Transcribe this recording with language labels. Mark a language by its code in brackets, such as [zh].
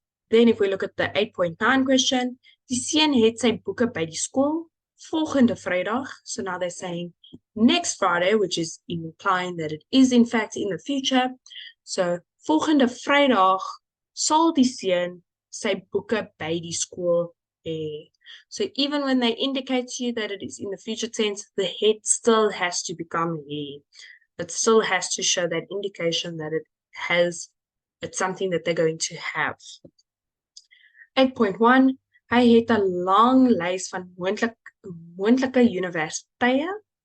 [en] Then if we look at the 8.9 question, [af] die seun het sy boeke by die skool volgende Vrydag. [en] So now they're saying next Friday, which is implying that it is in fact in the future. [af] So volgende Vrydag sal die seun sy boeke by die skool [en] So even when they indicate to you that it is in the future tense, the het still has to become he. It still has to show that indication that it's something that they're going to have. [af] 8.1, hy het 'n lang lys van moontlike universiteite.